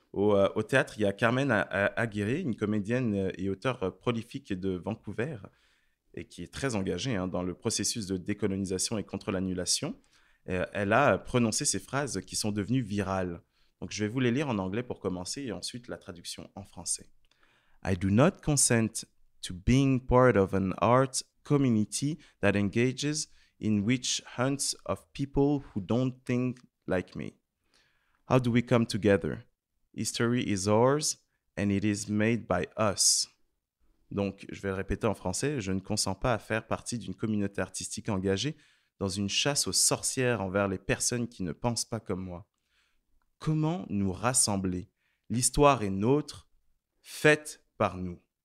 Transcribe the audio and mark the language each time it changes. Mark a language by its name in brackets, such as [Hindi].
[French] Au théâtre, il y a Carmen Aguirre, une comédienne et auteure prolifique de Vancouver et qui est très engagée hein, dans le processus de décolonisation et contre l'annulation. Elle a prononcé ces phrases qui sont devenues virales. Donc, je vais vous les lire en anglais pour commencer et ensuite la traduction en français. [English] I do not consent to being part of an art community that engages in witch hunts of people who don't think like me. How do we come together? History is ours and it is made by us. [French] Donc, je vais le répéter en français, je ne consens pas à faire partie d'une communauté artistique engagée dans une chasse aux sorcières envers les personnes qui ne pensent pas comme moi. Comment nous rassembler? L'histoire est nôtre, faite par nous.